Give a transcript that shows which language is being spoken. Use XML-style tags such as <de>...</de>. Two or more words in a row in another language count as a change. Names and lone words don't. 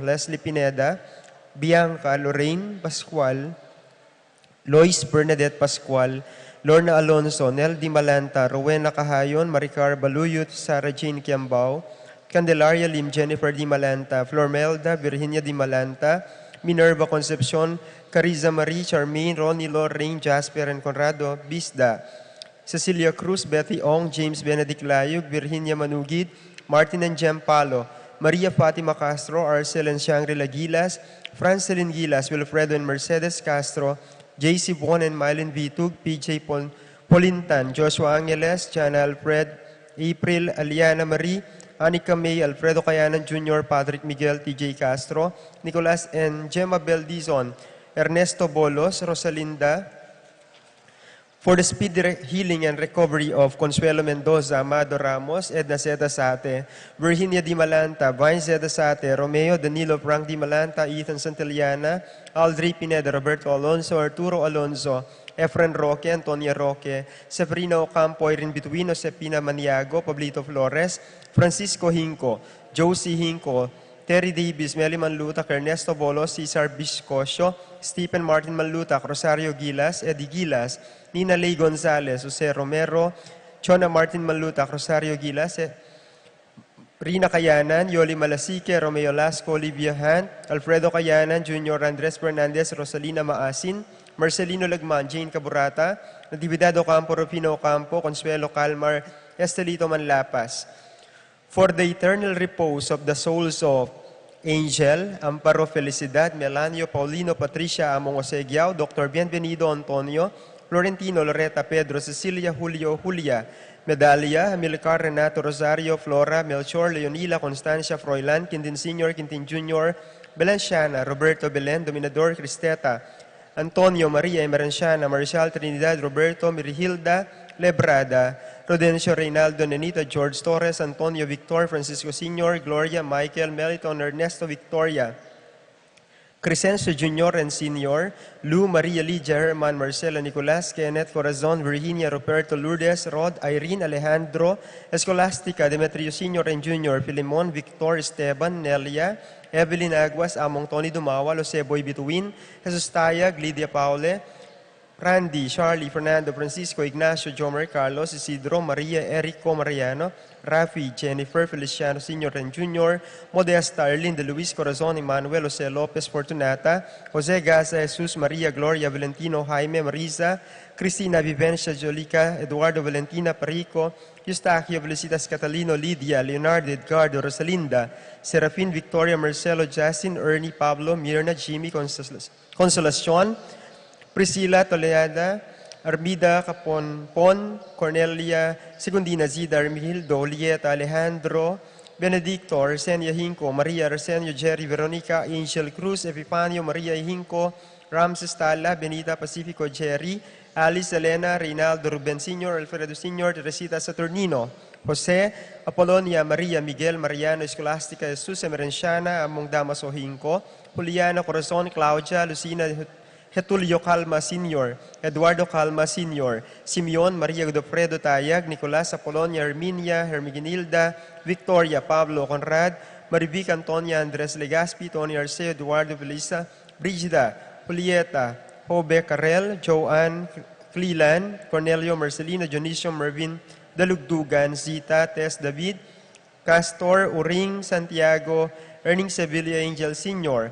<en>Leslie Pineda, Bianca, Lorraine Pascual, Lois Bernadette Pascual, Lorna Alonso, Nel Di Malanta, Rowena Cahayon, Maricar Baluyot, Sarah Jane Kiambao, Candelaria Lim, Jennifer Di Malanta, Flormelda, Virginia Di Malanta, Minerva Concepcion, Cariza Marie, Charmaine, Ronnie Lorraine, Jasper and Conrado Bisda, Cecilia Cruz, Betty Ong, James Benedict Layug, Virginia Manugid, Martin and Jem Palo, Maria Fatima Castro, Arcel and Shangri-La Gilas, Francelyn Gilas, Wilfredo and Mercedes Castro, JC Bon and Mylene Vitug, PJ Polintan, Joshua Angeles, Jana Alfred, April, Aliana Marie, Anika May, Alfredo Cayanan Jr., Patrick Miguel, TJ Castro, Nicolas and Gemma Beldizon, Ernesto Bolos, Rosalinda. For the speedy healing and recovery of Consuelo Mendoza, Amado Ramos, Edna Zeta Sate, Virginia Di Malanta, Vine Zeta Sate, Romeo Danilo Frank Di Malanta, Ethan Santillana, Aldri Pineda, Roberto Alonso, Arturo Alonso, Efren Roque, Antonia Roque, Severino Ocampo, Irene Bituino, Sepina Maniago, Pablito Flores, Francisco Hinco, Josie Hinco, Terry Davis, Meli Manlutac, Ernesto Bolos, Cesar Biscosio, Stephen Martin Manlutac, Rosario Gilas, Eddie Gilas, Nina Ley Gonzalez, Jose Romero, Chona Martin Manlutac, Rosario Gilas, Rina Cayanan, Yoli Malasique, Romeo Lasco, Olivia Hunt, Alfredo Cayanan, Junior Andres Fernandez, Rosalina Maasin, Marcelino Lagman, Jane Caburata, Natividad Ocampo, Rufino Ocampo, Consuelo Calmar, Estelito Manlapas. For the eternal repose of the souls of Angel, Amparo Felicidad, Melanio, Paulino, Patricia, Among Osegiao, Dr. Bienvenido Antonio, Florentino, Loretta, Pedro, Cecilia, Julio, Julia, Medalia, Amilcar, Renato, Rosario, Flora, Melchor, Leonila, Constancia, Froilan, Quintin Sr., Quintin Jr., Belenciana, Roberto Belen, Dominador, Cristeta, Antonio, Maria, Emerenciana, Marcial, Trinidad, Roberto, Mirihilda, Lebrada, Rodencio, Reynaldo, Nenita, George Torres, Antonio Victor, Francisco Sr., Gloria, Michael, Meliton, Ernesto Victoria, Crescencio Jr. and Sr., Lou, Maria Lydia, Herman, Marcela, Nicolas, Kenneth, Corazon, Virginia, Roberto, Lourdes, Rod, Irene, Alejandro, Escolastica, Demetrio Sr. and Jr., Filimon, Victor, Esteban, Nelia, Evelyn Aguas, Among Tony Dumawa, Joseboy Bituin, Jesus Tayag, Lydia Paule, Randy, Charlie, Fernando, Francisco, Ignacio, Jomer, Carlos, Isidro, Maria, Erico, Mariano, Rafi, Jennifer, Feliciano Sr. and Jr., Modesta, Arlene, Luis Corazon, Emmanuel, Jose Lopez, Fortunata, Jose Gaza, Jesus, Maria, Gloria, Valentino, Jaime, Marisa, Cristina, Vivencia, Jolica, Eduardo, Valentina, Perico, Eustachio, Felicitas, Catalino, Lydia, Leonardo, Edgardo, Rosalinda, Serafin, Victoria, Marcelo, Justin, Ernie, Pablo, Mirna, Jimmy, Consolacion, Priscilla, Toleada, Armida, Caponpon, Cornelia, Segundina, Zida, Armildo, Lieta, Alejandro, Benedicto, Arsenio Hinco, Maria, Arsenio, Jerry, Veronica, Angel Cruz, Epifanio, Maria Hinco, Ramses Tala, Benita, Pacifico, Jerry, Alice, Elena, Reynaldo, Ruben Sr., Alfredo Sr., Teresita Saturnino, Jose, Apolonia, Maria, Miguel, Mariano, Escolastica, Jesus, Emerenciana, Among Damaso Hinco, Juliana, Corazon, Claudia, Lucina, Getulio Calma Sr., Eduardo Calma Sr., Simeon, Maria Godofredo Tayag, Nicolas, Apolonia, Herminia, Hermiginilda, Victoria, Pablo, Conrad, Marivic, Antonia, Andres Legaspi, Tony Arceo, Eduardo Belisa, Brigida, Julieta, Jobe Carrel, Joanne, Cleland, Cornelio, Marcelino, Dionisio, Mervin, Dalugdugan, Zita, Tess David, Castor, Uring, Santiago, Erning Sevilla, Angel Sr.,</en>